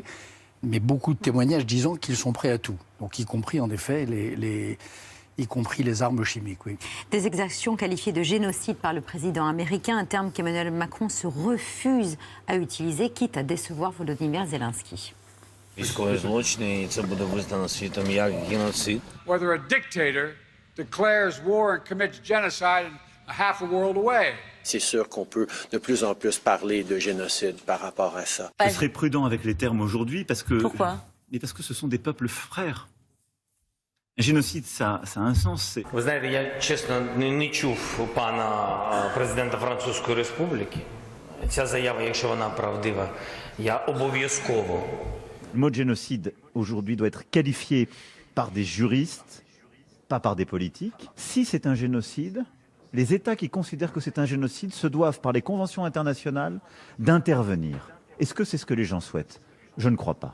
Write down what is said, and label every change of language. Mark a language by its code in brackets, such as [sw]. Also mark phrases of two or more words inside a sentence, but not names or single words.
[fr] Mais beaucoup de témoignages disant qu'ils sont prêts à tout. Donc, y compris, en effet, y compris les armes chimiques, oui. Des exactions qualifiées de génocide par le président américain, un terme qu'Emmanuel Macron se refuse à utiliser, quitte à décevoir Volodymyr Zelensky. [uk] Військові злочини, і це буде визнано світом як геноцид. [en] Whether a dictator declares war and commits genocide half a world away. [fr] C'est sûr qu'on peut de plus en plus parler de génocide par rapport à ça. Je serais prudent avec les termes aujourd'hui parce que... Pourquoi? Mais parce que ce sont des peuples frères. Un génocide, ça a un sens. [uk] Ви знаєте, я чесно не чув пана президента Французької Республіки. Ця заява, якщо вона правдива, я обов'язково. [fr] Le mot de génocide, aujourd'hui, doit être qualifié par des juristes, pas par des politiques. Si c'est un génocide, les États qui considèrent que c'est un génocide se doivent, par les conventions internationales, d'intervenir. Est-ce que c'est ce que les gens souhaitent? Je ne crois pas.